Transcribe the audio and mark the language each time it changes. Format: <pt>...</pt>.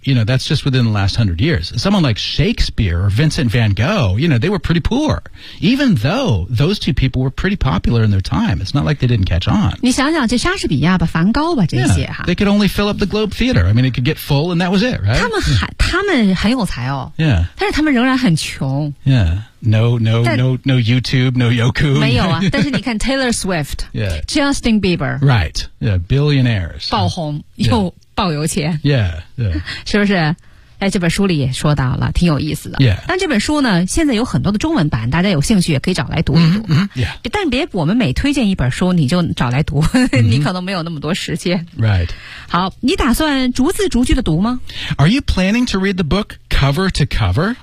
<en>You know, that's just within the last 100 years. Someone like Shakespeare or Vincent van Gogh, you know, they were pretty poor. Even though those two people were pretty popular in their time. It's not like they didn't catch on.</en> <zh>你想想这莎士比亚吧梵高吧这些哈。</zh> <en>They could only fill up the Globe Theater. I mean, it could get full and that was it, right?</en> <zh>他们很有才哦。</zh> <en>Yeah.</en> <zh>但是他们仍然很穷。</zh> <en>Yeah. No YouTube, no Yoku.</en> <zh>没有啊。但是你看 Taylor Swift.</zh> <en>Yeah. Justin Bieber. Right. Yeah, billionaires.</en> <zh>又爆油钱</zh> <en>yeah.</en> <zh>是不是在这本书里也说到了挺有意思的、</zh> <en>yeah.</en> <zh>但这本书呢现在有很多的中文版大家有兴趣也可以找来读一读、</zh> <en>yeah.</en> <zh>但别我们每推荐一本书你就找来读、你可能没有那么多时间、</zh> <en>right.</en> <zh>好你打算逐字逐句的读吗</zh> <en>Are you planning to read the book cover to cover?</en>